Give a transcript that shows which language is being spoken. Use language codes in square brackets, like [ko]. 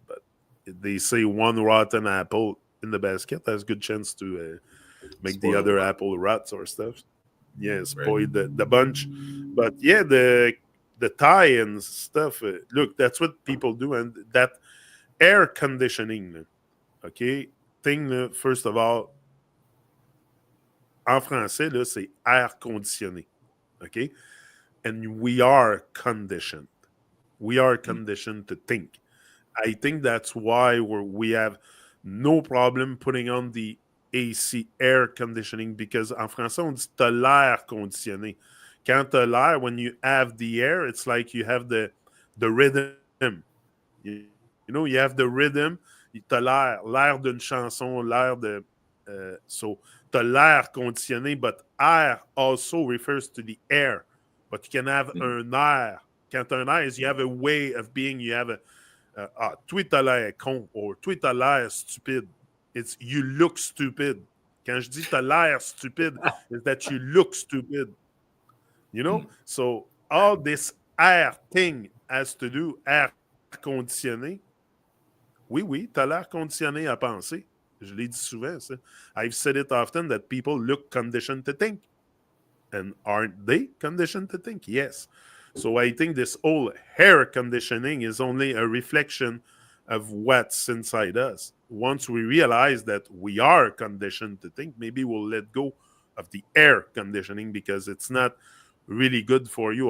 [en] But they say one rotten apple in the basket has good chance to make the Spoil the other bunch. apple rots or stuff. Yeah, Right. spoil the bunch. But yeah, the tie and stuff. Look, that's what people do, and that air conditioning. Okay, thing. First of all, [fr] en français là, c'est air conditionné. [en] Okay, and we are conditioned. We are conditioned to think I think that's why we have no problem putting on the AC air conditioning because [fr] en français, on dit t'as l'air conditionné. Quand t'as l'air, [en] when you have the air, it's like you have the rhythm. You know, you have the rhythm, [fr] t'as l'air d'une chanson, l'air de. [en] So, [fr] t'as l'air conditionné, [en] but air also refers to the air. But you can have Mhm. [fr] un air. Quand t'as un air, [en] is you have a way of being, you have a. [fr] Toi, t'as l'air con, or toi, t'as l'air stupide. [en] It's you look stupid. [fr] Quand je dis t'as l'air stupide, [en] is that you look stupid. You know? Mhm. So, all this air thing has to do, air conditionné. [fr] Oui, oui, t'as l'air conditionné à penser. Je l'ai dit souvent, ça. [en] I've said it often that people look conditioned to think. And aren't they conditioned to think? Yes. So I think this whole hair conditioning is only a reflection of what's inside us. Once we realize that we are conditioned to think, maybe we'll let go of the air conditioning because it's not really good for you.